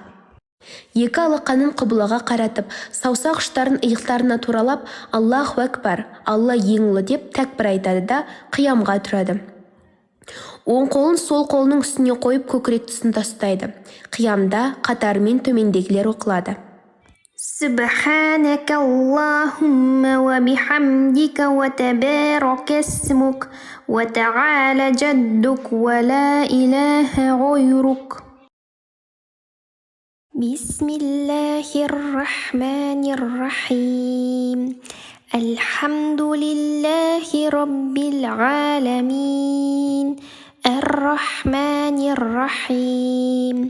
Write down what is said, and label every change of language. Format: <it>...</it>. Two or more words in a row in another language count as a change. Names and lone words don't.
<kk>Екі алақанын қыблаға қаратып, саусақ ұштарын иықтарына туралап,</kk> <ar>الله أكبر,</ar> <kk>Алла ең ұлы деп тәкбір айтады да қиямға тұрады. Оң қолын сол қолының үстіне қойып көкірек тұсында ұстайды. Қиямда қатарымен төмендегілер оқылады.</kk> <ar>سبحانك اللهم وبحمدك وتبارك اسمك وتعالى جدك ولا إله غيرك. بسم الله الرحمن الرحيم. الحمد لله رب العالمين. الرحمن الرحيم.</ar>